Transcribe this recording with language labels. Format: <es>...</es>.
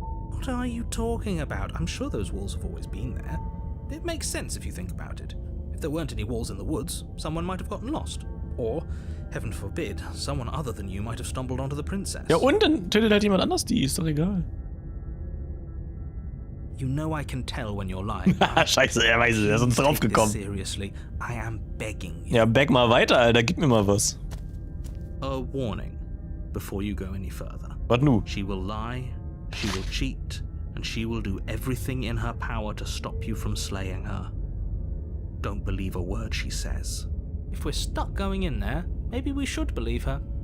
<en>What are you talking about? I'm sure those walls have always been there. It makes sense if you think about it. If there weren't any walls in the woods, someone might have gotten lost. Or, heaven forbid, someone other than you might have stumbled onto the princess.</en> <de>Ja, und dann tötet halt jemand anders die, ist doch egal.</de> <en>You know I can tell when you're lying.</en> <de>Scheiße, er weiß es, er ist uns</de> <en>Take this</en> <de>draufgekommen.</de> <en>seriously, I am begging you.</en> <de>Ja, back mal weiter, Alter, gib mir mal was.</de> <en>A warning before you go any further.</en> <de>Was nu?</de> <en>She will lie, she will cheat, and she will do everything in her power to stop you from slaying her. Don't believe a word she says. If we're stuck going in there, maybe we should believe her.</en>